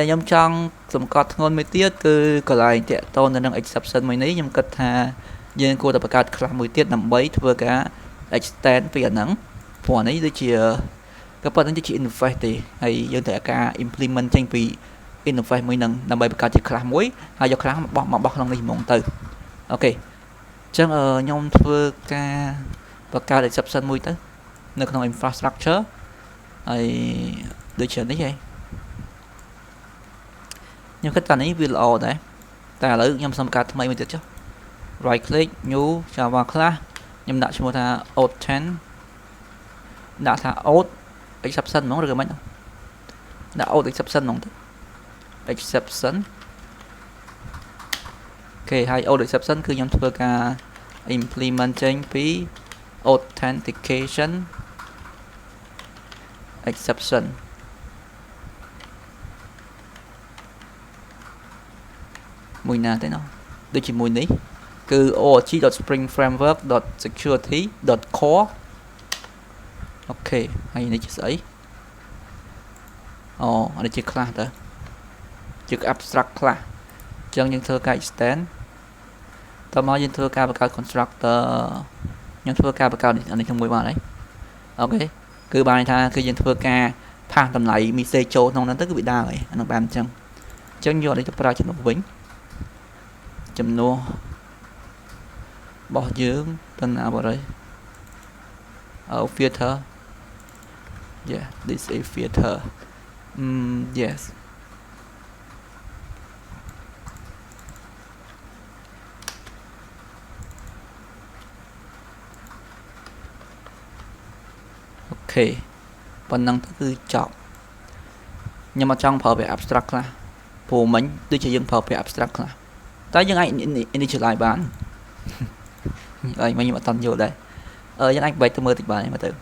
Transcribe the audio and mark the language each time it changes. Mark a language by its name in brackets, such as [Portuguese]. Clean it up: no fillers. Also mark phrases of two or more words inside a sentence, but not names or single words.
[Khmer] ខ្ញុំចង់សម្គាល់ធ្ងន់មួយទៀតគឺកន្លែងតាក់ទងទៅនឹង exception មួយនេះខ្ញុំគិតថាយើងគួរតែបង្កើត class មួយទៀតដើម្បីធ្វើការ extend ពីអាហ្នឹងព្រោះអានេះដូចជាក៏ប៉ុន្តែជា interface ទេហើយយើងត្រូវការ implement ចេញពី interface មួយហ្នឹងដើម្បីបង្កើតជា class មួយហើយយក class មកបោះក្នុងនេះហ្មងទៅអូខេអញ្ចឹងខ្ញុំធ្វើការបង្កើត exception មួយទៅនៅក្នុង infrastructure ហើយដូចជានេះហ៎ ខ្ញុំគិតថានេះវាល្អដែរតែឥឡូវខ្ញុំសូមបង្កើតថ្មីមួយទៀតចុះ [English] right click new java class [Khmer] ខ្ញុំដាក់ឈ្មោះថា auth10 ដាក់ថា [English] auth exception [Khmer] ហ្មងឬក៏មិនដាក់ [English] auth exception [Khmer] ហ្មងទៅ exception អូខេហើយ auth exception គឺខ្ញុំធ្វើការ implement ចេញពី [English] authentication exception [Khmer] មួយណាទេណោះដូចជាមួយនេះគឺ org.springframework.security.core អូខេហើយនេះជាស្អីអានេះជា class តើជា [English] abstract class [Khmer] អញ្ចឹងយើងធ្វើការ extend តោះមកយើងធ្វើការបង្កើត constructor ខ្ញុំធ្វើការបង្កើតអានេះជាមួយបានហើយអូខេគឺបានថាគឺយើងធ្វើការ pass តម្លៃ message ចូលក្នុងហ្នឹងទៅគឺវាដើរហើយអានឹងបានអញ្ចឹងយកនេះទៅប្រើជំនួសវិញ ចំនួនរបស់យើងទៅណាបាត់ហើយ [English] filter yeah this is filter yes [Khmer] okay ប៉ុណ្ណឹងទៅគឺចប់ខ្ញុំអត់ចង់ប្រើពាក្យ abstract ខ្លះព្រោះមិញដូចជាយើងប្រើពាក្យ abstract ខ្លះតែយើងអាច initialize បានហើយមិញខ្ញុំអត់តន់យល់ដែរយើងអាចបែកទៅមើលតិចបានមើលទៅ